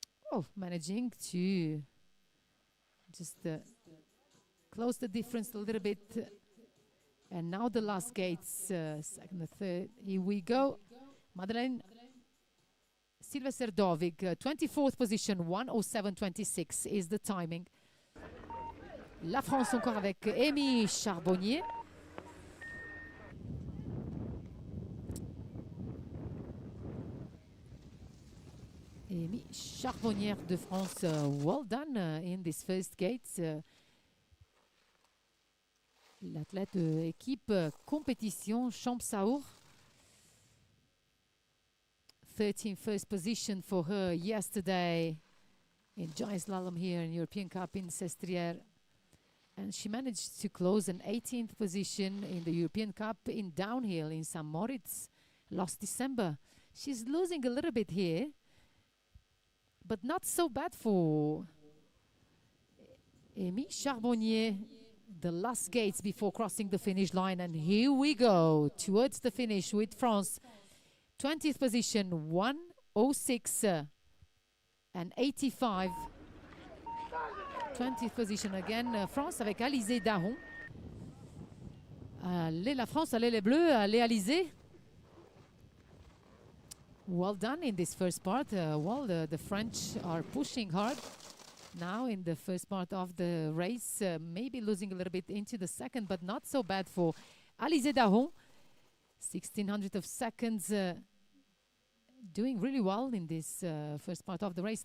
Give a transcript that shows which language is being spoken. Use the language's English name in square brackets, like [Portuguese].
[English] Oh, managing to just close the difference a little bit. And now the last gates, second and third. Here we go. Madeleine Silvester-Dovik, 24th position, 1:07:26 is the timing. [French] La France encore avec Amy Charbonnier. [English] Amy Charbonnier de France, well done in this first gate. [French] L'athlète équipe compétition Champsaur. [English] 13th position for her yesterday in giant slalom here in European Cup in Sestriere. And she managed to close an 18th position in the European Cup in downhill in St. Moritz last December. She's losing a little bit here, but not so bad for Amy Charbonnier. The last gates before crossing the finish line, and here we go towards the finish with France. 20th position, 106 and 85. 20th position again, [French] France avec Alizé Daron. Allez la France, allez les Bleus, allez Alizé. [English] Well done in this first part. Well, the French are pushing hard now in the first part of the race. Maybe losing a little bit into the second, but not so bad for Alizé Daron. 1600 of seconds. Doing really well in this first part of the race.